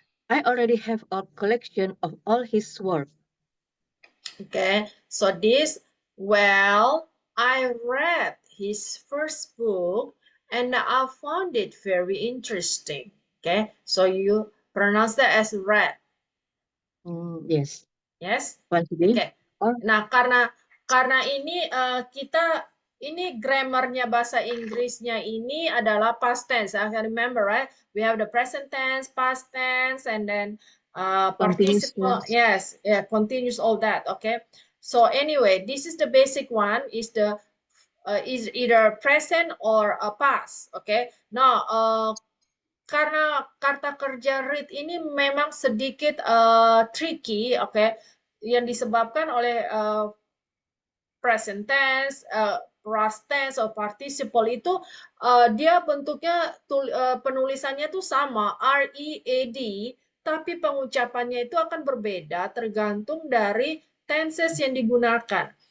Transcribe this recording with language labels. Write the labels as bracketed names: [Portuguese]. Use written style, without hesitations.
[English] I already have a collection of all his work. Okay, so this, well, I read his first book and I found it very interesting. Okay, so you pronounce that as read. Yes. Yes. Once again. Okay. [Indonesian] Nah, karena ini ini grammarnya bahasa Inggrisnya ini adalah past tense. [English] I can remember, right? We have the present tense, past tense, and then participle. Yes, yeah, continuous, all that. Okay. So anyway, this is the basic one. Is either present or past. Okay. [Indonesian] Now, karena kata kerja read ini memang sedikit tricky, okay, yang disebabkan oleh present tense, past tense, atau participle itu dia bentuknya penulisannya tuh sama, R-E-A-D, tapi pengucapannya itu akan berbeda tergantung dari tenses yang digunakan.